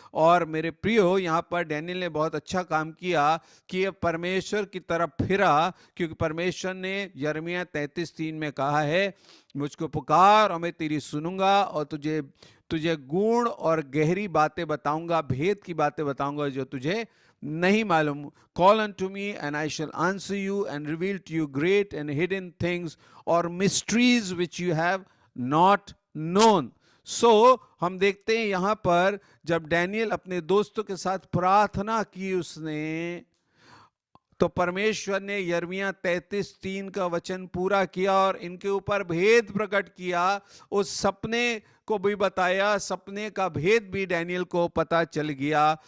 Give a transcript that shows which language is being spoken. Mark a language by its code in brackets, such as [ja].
[hi] और मेरे प्रियो, यहाँ पर डैनियल ने बहुत अच्छा काम किया कि ये परमेश्वर की तरफ फिरा, क्योंकि परमेश्वर ने यिर्मयाह 33:3 में कहा है, मुझको पुकार और मैं तेरी सुनूंगा और तुझे गूढ़ और गहरी बातें बताऊंगा, भेद की बातें बताऊंगा जो तुझे नहीं मालूम। [en] Call unto me and I shall answer you and reveal to you great and hidden things or mysteries which you have not known. [hi] So हम देखते हैं यहाँ पर जब डैनियल अपने दोस्तों के साथ प्रार्थना की उसने, तो परमेश्वर ने यिर्मयाह 33:3 का वचन पूरा किया और इनके ऊपर भेद प्रकट किया। उस सपने को भी बताया, सपने का भेद भी डैनियल को पता चल गया।